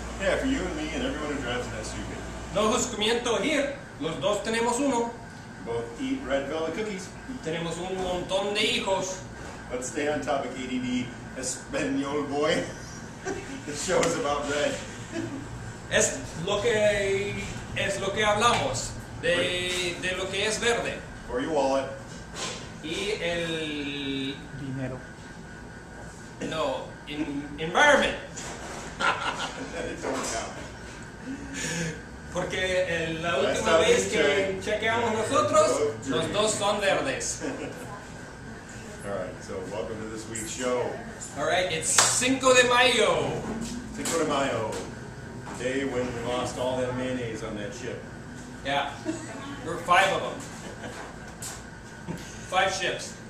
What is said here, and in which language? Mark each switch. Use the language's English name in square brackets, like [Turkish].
[English] Yeah, for you and me and everyone who drives an SUV. [Spanish] No juzgamiento here. Los dos tenemos uno. [English] Both eat red velvet cookies. [Spanish] Tenemos un montón de hijos. [English] Let's stay on topic, ADD Espanol boy. The show is about red. [Spanish] Es lo que hablamos de lo que es verde. [English] For your wallet. [Spanish] Y el Dinero. [English] no, environment. It don't count. [Spanish] Porque la última vez que chequeamos nosotros, los dos son verdes. [English] Alright, so welcome to this week's show. Alright, it's Cinco de Mayo. Cinco de Mayo. The day when we lost all that mayonnaise on that ship. Yeah, there were 5 of them. 5 ships.